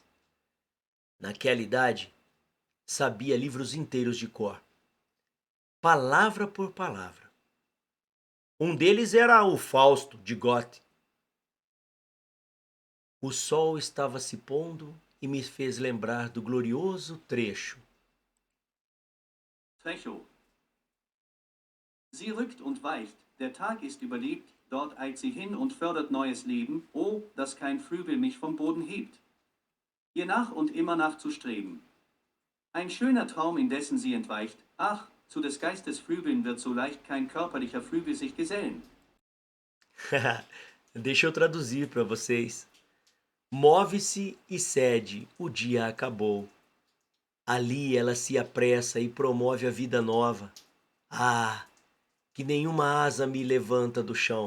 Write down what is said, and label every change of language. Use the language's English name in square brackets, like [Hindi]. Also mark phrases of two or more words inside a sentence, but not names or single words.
[Portuguese] Naquela idade, sabia livros inteiros de cor, palavra por palavra. Um deles era o Fausto, de Goethe. O sol estava se pondo e me fez lembrar do glorioso trecho. Trecho. [German] Sie rückt und weicht, der Tag ist überlebt, dort eilt sie hin und fördert neues Leben, oh, dass kein Flügel mich vom Boden hebt. Ihr nach und immer nachzustreben. Ein schöner Traum, indessen sie entweicht, ach, zu des Geistes Flügeln wird so leicht kein körperlicher Flügel sich gesellen. [Portuguese] Deixa eu traduzir para vocês. Move-se e cede, o dia acabou. Ali ela se apressa e promove a vida nova. Ah, que nenhuma asa me levanta do chão.